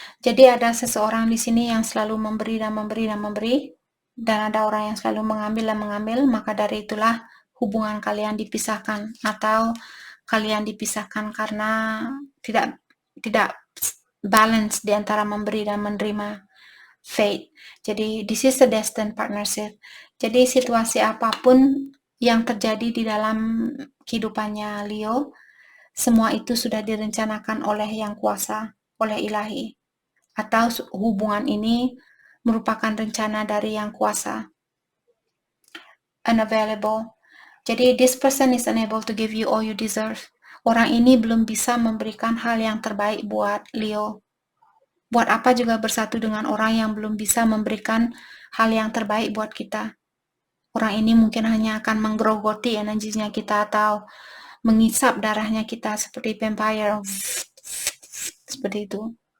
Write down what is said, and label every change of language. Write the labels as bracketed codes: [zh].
[id] Jadi ada seseorang di sini yang selalu memberi dan memberi dan memberi, dan ada orang yang selalu mengambil dan mengambil, maka dari itulah hubungan kalian dipisahkan atau kalian dipisahkan karena tidak balance di antara memberi dan menerima. [en] Fate. Jadi this is a destined partnership. [id] Jadi situasi apapun yang terjadi di dalam kehidupannya Leo, semua itu sudah direncanakan oleh Yang Kuasa, oleh Ilahi. Atau hubungan ini merupakan rencana dari Yang Kuasa. Unavailable. [en] Jadi this person is unable to give you all you deserve. [id] Orang ini belum bisa memberikan hal yang terbaik buat Leo. Buat apa juga bersatu dengan orang yang belum bisa memberikan hal yang terbaik buat kita. Orang ini mungkin hanya akan menggerogoti energinya kita atau mengisap darahnya kita seperti vampire. Seperti itu.